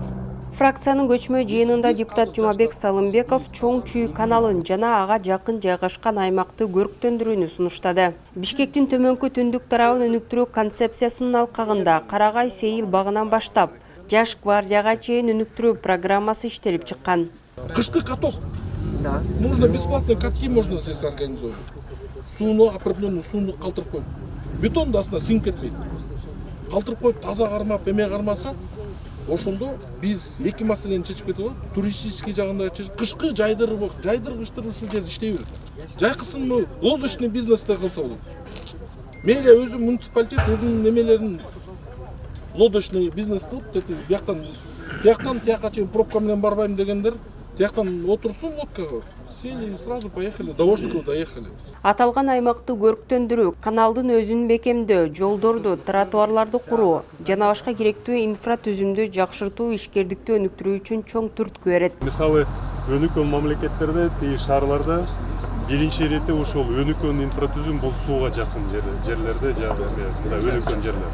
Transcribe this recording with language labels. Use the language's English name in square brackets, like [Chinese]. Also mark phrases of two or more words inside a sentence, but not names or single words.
[Kyrgyz] Фракциянын көчмө жыйынында депутат Жумабек Салымбеков Чоң Чүй каналын жана ага жакын жайгашкан аймакты көрктөндүрүүнү сунуштады. Бишкектин төмөнкү түндүк тарабын өнүктүрүү концепциясынын алкагында Карагай сейил багынан баштап Жаш гвардияга чейин өнүктүрүү программасы иштелип чыккан. Кышкы каток. [Russian] Нужно бесплатные катки можно здесь организовать. [Kyrgyz] Сууну определенный сууну калтырып коюп. Бетон да астына сиңип кетпейт. Калтырып коюп, таза кармап, эме кармаса, ошондо биз эки маселени чечип кетип алат. Туристический жагында чечип, кышкы жайдыргычтыр ушул жерде иштей берет. Жайкысын [Russian] лодочный бизнесте [Kyrgyz] кылса болот. Мэрия өзү муниципалитет өзүнүн немелерин [Russian] лодочный бизнес [Kyrgyz] кылып, тияктан тияка чейин пробка менен барбайм дегендер, тияктан отурсун лодкага. [Russian] Сели и сразу поехали, до Волжского доехали. [Kyrgyz] Аталган аймакты көрктөндүрүү, каналдын өзүн бекемдөө, жолдорду, тротуарларды куруу жана башка керектүү инфратүзүмдү жакшыртуу ишкердикти өнүктүрүү үчүн чоң түрткү берет. Мисалы, өнүккөн мамлекеттерде, шаарларда биринчи ирети ушул өнүккөн инфратүзүм бул сууга жакын жерлерде, өнүккөн жерлер.